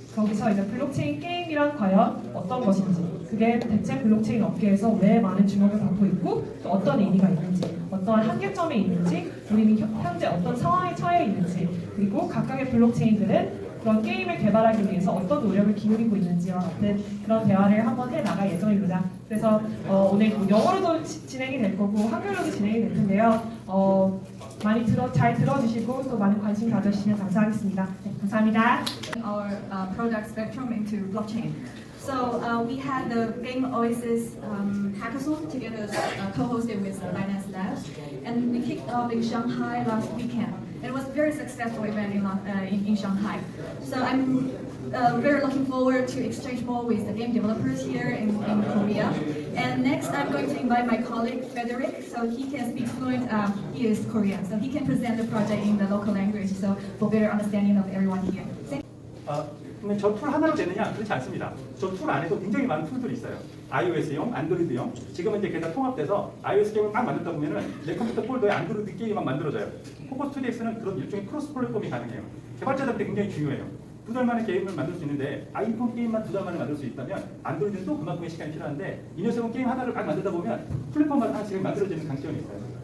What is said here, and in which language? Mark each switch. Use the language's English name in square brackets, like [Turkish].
[Korean] 거기서 이제 블록체인 게임이란 과연 어떤 것인지, 그게 대체 블록체인 업계에서 왜 많은 주목을 받고 있고 또 어떤 의미가 있는지, 어떤 한계점이 있는지, 우리는 현재 어떤 상황에 처해 있는지, 그리고 각각의 블록체인들은 그런 게임을 개발하기 위해서 어떤 노력을 기울이고 있는지와 같은 그런 대화를 한번 해나갈 예정입니다. 그래서 오늘 영어로도 진행이 될 거고 한글로도 진행이 될 텐데요. 많이 잘 들어주시고 또 많은 관심 가져주시면 감사하겠습니다. 네, 감사합니다. [English] Our product spectrum into blockchain. So we had the Game Oasis hackathon together, co-hosted with Binance Labs, and we kicked off in Shanghai last weekend. It was a very successful event in Shanghai. So I'm very looking forward to exchange more with the game developers here in Korea. And next, I'm going to invite my colleague Frederick, so he can speak fluent. He is Korean, so he can present the project in the local language, so for better understanding of everyone here. [Korean] 그러면 저 툴 하나로 되느냐? 그렇지 않습니다. 저 툴 안에도 굉장히 많은 툴들이 있어요. iOS용, 안드로이드용. 지금은 이제 게다 통합돼서 iOS 게임을 막 만들다 보면은 내 컴퓨터 폴더에 안드로이드 게임만 만들어져요. 코코스 2DX는 그런 일종의 크로스 플랫폼이 가능해요. 개발자들한테 굉장히 중요해요. 2달 만에 게임을 만들 수 있는데 아이폰 게임만 2달 만에 만들 수 있다면 안드로이드는 또 그만큼의 시간이 필요한데 이 녀석은 게임 하나를 막 만들다 보면 플랫폼마다 하나씩 만들어지는 장점이 있어요.